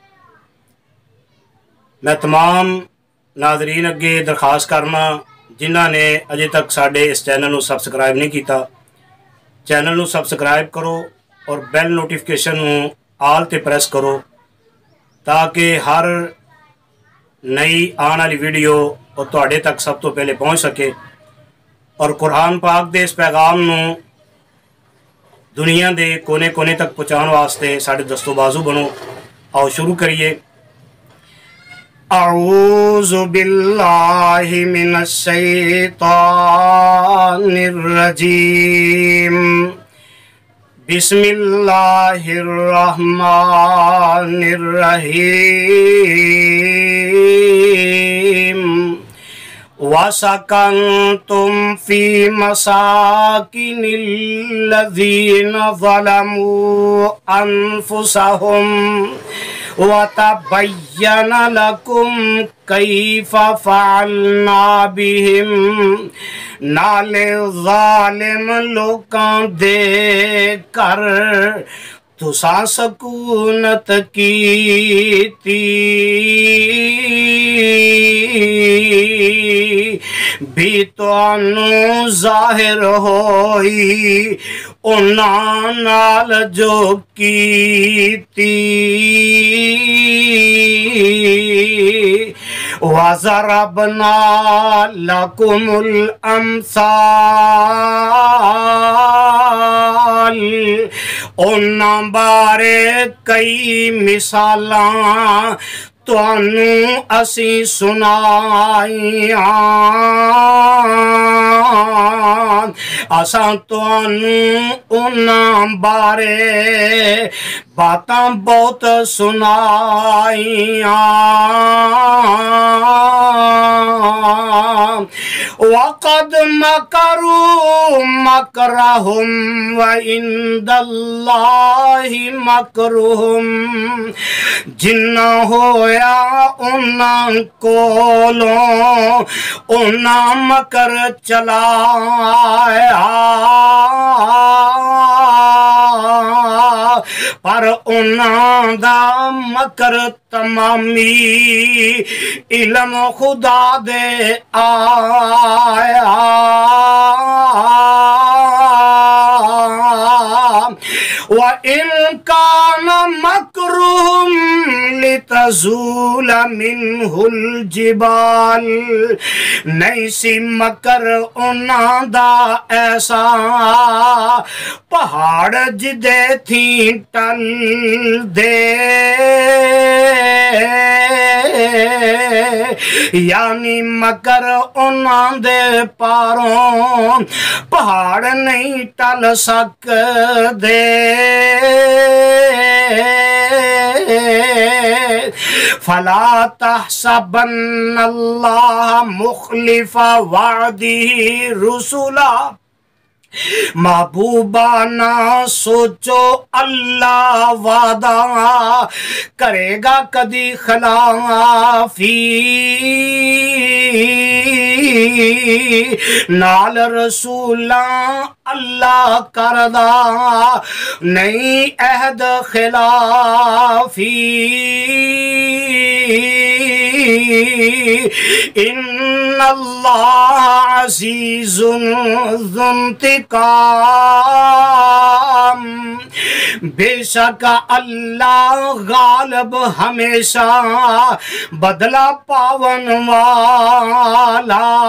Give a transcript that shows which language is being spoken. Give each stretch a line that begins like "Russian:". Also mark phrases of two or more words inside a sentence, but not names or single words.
Punjabi: میں تمام ناظرین اگے درخواست کرنا جنہاں نے اجے تک ساڈے اس چینل نو سبسکرائب نہیں کیتا، چینل نو سبسکرائب کرو اور
English: bell notification
Punjabi: نو آل تے پریس کرو تاکہ ہر نئی آن والی ویڈیو اور تواڈے تک سب تو پہلے پہنچ سکے، اور قرآن پاک دے اس پیغام نو دنیا دے کونے کونے تک پہنچان واسطے ساڈے دستو بازو بنو۔ آؤ شروع کریے۔
Arabic: اعوذ باللہ من الشیطان الرجیم، بسم اللہ الرحمن الرحیم۔ وَسَكَنْتُمْ فِي مَسَاكِنِ الَّذِينَ ظَلَمُوا أَنفُسَهُمْ وَتَبَيَّنَ لَكُمْ كَيْفَ فَعَلْنَا بِهِمْ۔
Punjabi: نالے ظالم لوکاں دیکھ کر تساں سکونت کیتی، بھی تانوں ظاہر ہوئی انہاں نال جو کیتی۔
Arabic: وَضَرَبْنَا لَكُمُ الْأَمْثَالَ،
Punjabi: انہاں بارے کئی مثالاں تانوں اسی سنائیاں، اساں تانوں انہاں بارے باتاں بہت سنائیاں۔
Arabic: وَقَدْ مَكَرُوا مَكْرَهُمْ وَعِنْدَ اللَّهِ مَكْرُهُمْ،
Punjabi: جنہ ہویا انہاں کولوں انہاں مکر چلایا، پر انہاں دا مکر تمامی علم خدا دے آیا۔
Arabic: وَإِن كَانَ مَكْرُهُمْ لِتَزُولَ مِنْهُ الْجِبَالُ،
Punjabi: نہیں سی مکر انہاں دا ایسا پہاڑ جدے تھی ٹل دے، یعنی مکر انہاں دے پاروں پہاڑ نہیں ٹل سکدے۔
Arabic: فَلَا تَحْسَبَنَّ اللَّهَ مُخْلِفَ وَعْدِهِ رُسُلَهُ،
Punjabi: محبوبہ نہ سوچو اللہ وعدہ کرے گا کدی خلافی، نال رسولاں اللہ کردہ نہیں عہد خلافی۔
Arabic: ان اللہ عزیز ذو انتقام،
Punjabi: بے شک اللہ غالب ہمیشہ بدلہ پاون والا،